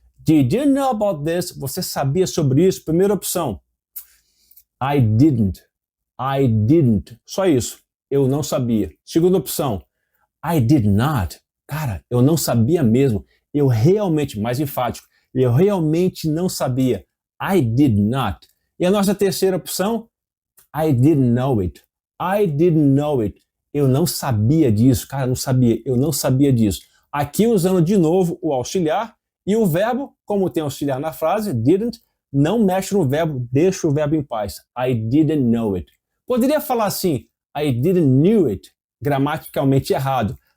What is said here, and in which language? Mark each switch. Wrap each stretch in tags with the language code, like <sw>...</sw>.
<en>Did you know about this?</en> <pt>Você sabia sobre isso? Primeira opção.</pt> <en>I didn't. I didn't.</en> <pt>Só isso. Eu não sabia. Segunda opção.</pt> <en>I did not.</en> <pt>Cara, eu não sabia mesmo. eu realmente, mais enfático, eu realmente não sabia.</pt> <en>I did not.</en> <pt>E a nossa terceira opção,</pt> <en>I didn't know it. I didn't know it.</en> <pt>Eu não sabia disso, cara, não sabia, eu não sabia disso. Aqui usando de novo o auxiliar e o verbo, como tem auxiliar na frase, didn't, não mexe no verbo, deixa o verbo em paz.</pt> <en>I didn't know it.</en> <pt>Poderia falar assim,</pt> <en>I didn't knew it,</en> <pt>gramaticalmente errado.</pt>